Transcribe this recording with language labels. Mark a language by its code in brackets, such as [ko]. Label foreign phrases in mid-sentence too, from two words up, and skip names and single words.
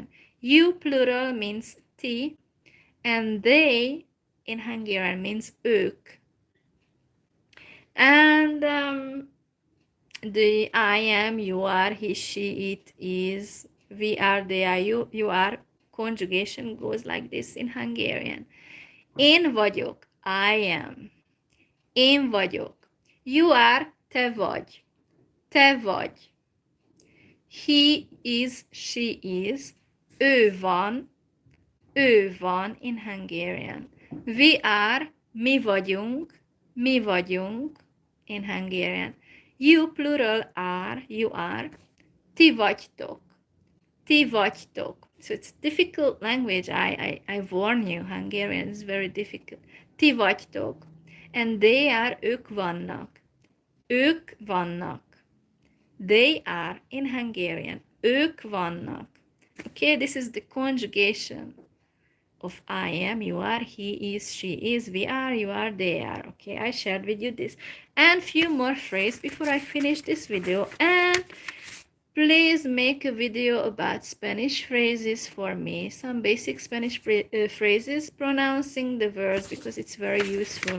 [en] You plural means ti, and they in Hungarian means ők. And the I am, you are, he, she, it, is, we are, they are, you are conjugation goes like this in Hungarian. [hu] Én vagyok, [en] I am. [hu] Én vagyok. [en] You are, [hu] te vagy. Te vagy. [en] He is, she is. [hu] Ő van [en] in Hungarian. We are, [hu] mi vagyunk [en] in Hungarian. You plural are, you are. [hu] Ti vagytok. [en] So it's difficult language. I warn you, Hungarian is very difficult. [hu] Ti vagytok. [en] And they are, [hu] ők vannak. [en] They are in Hungarian. [hu] Ők vannak. [en] Okay, this is the conjugation of I am, you are, he is, she is, we are, you are, they are. Okay, I shared with you this and few more phrases before I finish this video. And please make a video about Spanish phrases for me, some basic Spanish phrases, pronouncing the words, because it's very useful.